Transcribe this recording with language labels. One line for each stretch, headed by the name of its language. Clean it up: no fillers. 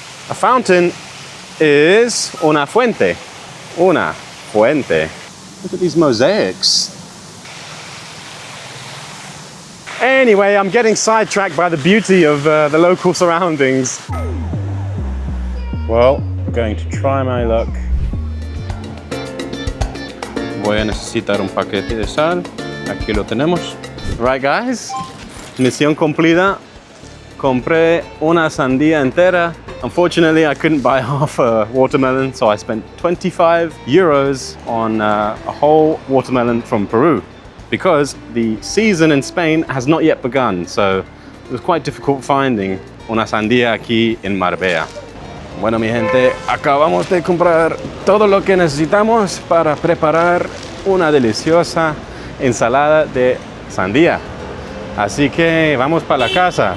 English: A fountain is
Spanish: una fuente. Una fuente.
English: Look at these mosaics. Anyway, I'm getting sidetracked by the beauty of the local surroundings. Well, I'm going to try my luck.
Spanish: Voy a necesitar un paquete de sal. Aquí lo tenemos.
English: Right, guys?
Spanish: Misión cumplida. Compré una sandía entera.
English: Unfortunately, I couldn't buy half a watermelon, so I spent 25 euros on a whole watermelon from Peru, because the season in Spain has not yet begun, so it was quite difficult finding
Spanish: una sandía aquí en Marbella. Bueno, mi gente, acabamos de comprar todo lo que necesitamos para preparar una deliciosa ensalada de sandía. Así que vamos para la casa.